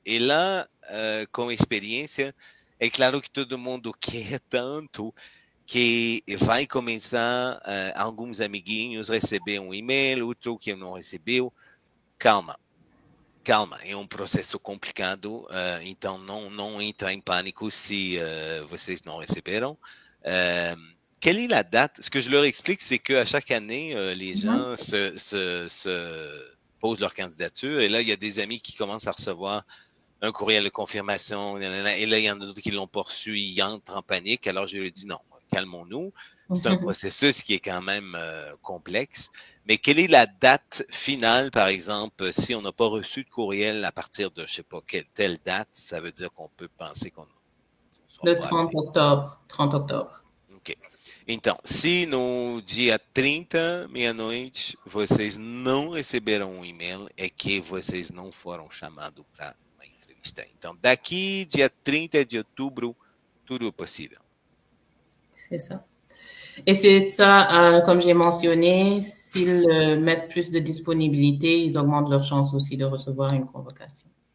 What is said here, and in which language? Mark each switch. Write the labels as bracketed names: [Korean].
[Portuguese] E lá, com experiência, é claro que todo mundo quer tanto que vai começar alguns amiguinhos receber um e-mail, outro que não recebeu. Calma, calma, é um processo complicado, então não entra em pânico se vocês não receberam. [French] Quelle est la date? Ce que je leur explique, c'est qu'à chaque année, les gens se posent leur candidature et là, il y a des amis qui commencent à recevoir un courriel de confirmation, et là, il y en a d'autres qui l'ont pas reçu, ils entrent en panique. Alors, je lui dis non, calmons-nous. C'est un processus qui est quand même complexe. Mais quelle est la date finale, par exemple, si on n'a pas reçu de courriel à partir de, je sais pas, telle date, ça veut dire qu'on peut penser qu'on ne sera Le pas 30 appelé. octobre. 30 octobre. OK. [Portuguese] Então, se no dia 30, meia-noite, vocês não receberam um e-mail, é que vocês não foram chamados para uma entrevista. Então, daqui dia 30 de outubro, tudo é possível. [French] C'est ça. Et c'est ça, comme j'ai mentionné, s'ils mettent plus de disponibilité, ils augmentent leur chance aussi de recevoir une convocation.